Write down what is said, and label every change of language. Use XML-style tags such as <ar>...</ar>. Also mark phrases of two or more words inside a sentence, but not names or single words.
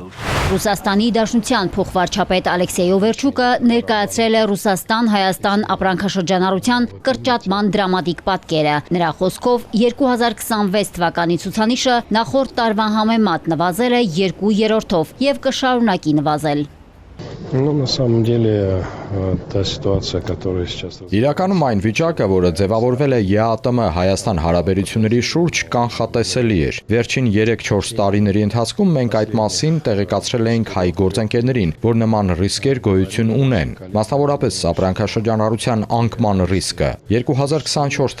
<hy>Ռուսաստանի Դաշնության փոխվարչապետ Ալեքսեյ Օվերչուկը ներկայացրել է Ռուսաստան-Հայաստան ապրանքաշրջանառության կրճատման դրամատիկ պատկերը։ Նրա խոսքով 2026 թվականի ցուցանիշը նախորդ տարվա համեմատ նվազել է 2/3-ով եւ կշարունակի նվազել։</hy> <ru>Ну, на самом деле, та ситуация, которая сейчас...</ru> <hy>Իրականում այն վիճակը, որը ձևավորվել է ԵԱՏՄ Հայաստան հարաբերությունների շուրջ, կանխատեսելի էր։ Վերջին 3-4 տարիների ընթացքում մենք այդ մասին տեղեկացրել էինք հայ գործընկերներին, որ նման ռիսկեր գոյություն ունեն, մասնավորապես ապրանքաշրջանառության անկման ռիսկը։ 2024</hy>